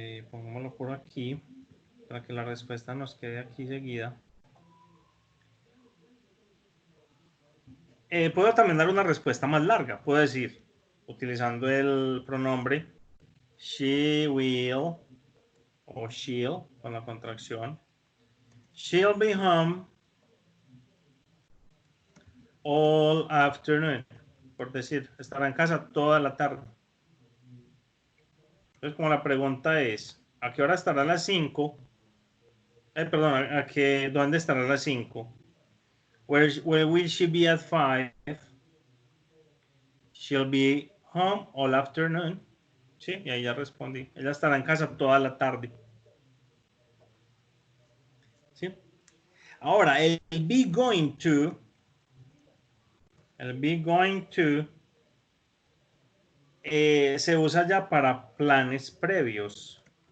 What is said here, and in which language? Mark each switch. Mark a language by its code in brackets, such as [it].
[es] Pongámoslo por aquí, para que la respuesta nos quede aquí seguida. Puedo también dar una respuesta más larga. Puedo decir, utilizando el pronombre she will o she'll con la contracción. [en] She'll be home all afternoon. [es] Por decir, estará en casa toda la tarde. Entonces, como la pregunta es, ¿a qué hora estará a las 5? Perdón, ¿dónde estará a las 5? [en] Where will she be at 5? She'll be home all afternoon. [es] Sí, y ahí ya respondí. Ella estará en casa toda la tarde. ¿Sí? Ahora, el be going to, se usa ya para planes previos.